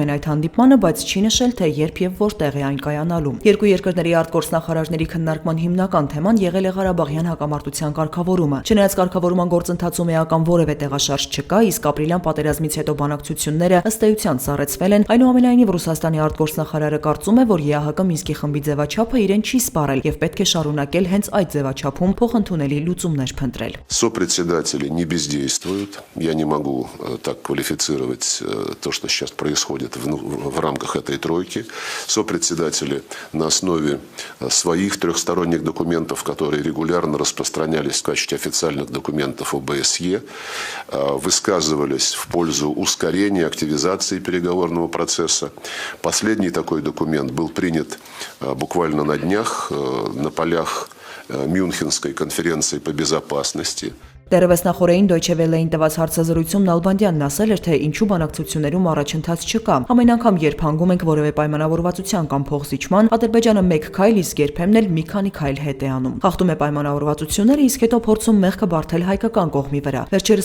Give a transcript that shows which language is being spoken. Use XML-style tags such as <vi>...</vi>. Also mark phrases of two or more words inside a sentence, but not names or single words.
<hy>են այդ հանդիպմանը, բայց չի նշել, թե երբ եւ որտեղ է այն կայանալու։ Երկու երկրների արտգործնախարարների քննարկման հիմնական թեման եղել է Ղարաբաղյան հակամարտության կարգավորումը։ Չնայած կարգավորման գործընթացում էական որևէ տեղաշարժ չկա, իսկ ապրիլյան պատերազմից հետո բանակցությունները ըստ էության սառեցվել են, այնուամենայնիվ Ռուսաստանի արտգործնախարարը կարծում է, որ ԵԱՀԿ Մինսկի խմբի ձևաչափը իրեն չի սպառել եւ պետք է շարունակել հենց այդ ձևաչափում փոխընդունելի լուծումներ փնտրել։</hy> <ru>Сопредседатели не бездействуют. Я не могу так квалифицировать то, что сейчас происходит в рамках этой тройки. Сопредседатели на основе своих трехсторонних документов, которые регулярно распространялись в качестве официальных документов ОБСЕ, высказывались в пользу ускорения, активизации переговорного процесса. Последний такой документ был принят буквально на днях на полях Մյունխենской конференции по безопасности.</ru> <hy>Դեռևս նախորդին Deutsche Welle-ին տված հարցազրույցում Նալբանդյանն ասել էր, թե ինչու բանակցություններում առաջընթաց չկա։ Ամեն անգամ, երբ հանգում ենք որևէ պայմանավորվածության կամ փոխզիջման, Ադրբեջանը մեկ քայլ, իսկ երբեմն էլ մի քանի քայլ հետ է անում։ Խախտում է պայմանավորվածությունները, իսկ հետո փորձում մեղքը բարթել հայկական կողմի վրա։ Վերջերս</hy>